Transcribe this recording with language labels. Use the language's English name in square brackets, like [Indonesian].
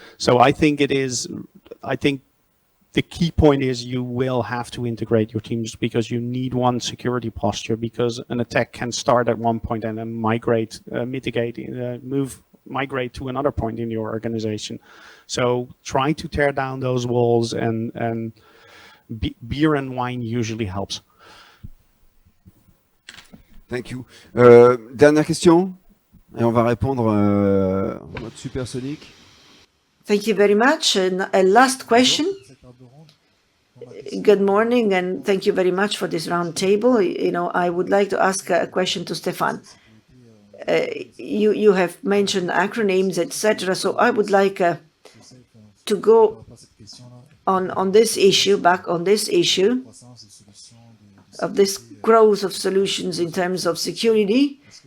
[English] So I think the key point is you will have to integrate your teams, because you need one security posture, because an attack can start at one point and then migrate, mitigate, move migrate to another point in your organization. So try to tear down those walls, and beer and wine usually helps. Thank you. [French] Dernière question, et on va répondre en mode supersonique. [English] Thank you very much. And a last question. Good morning, and thank you very much for this round table. You know, I would like to ask a question to Stefan. You have mentioned acronyms, etc. So I would like to go on this issue, back on this issue of this growth of solutions in terms of security,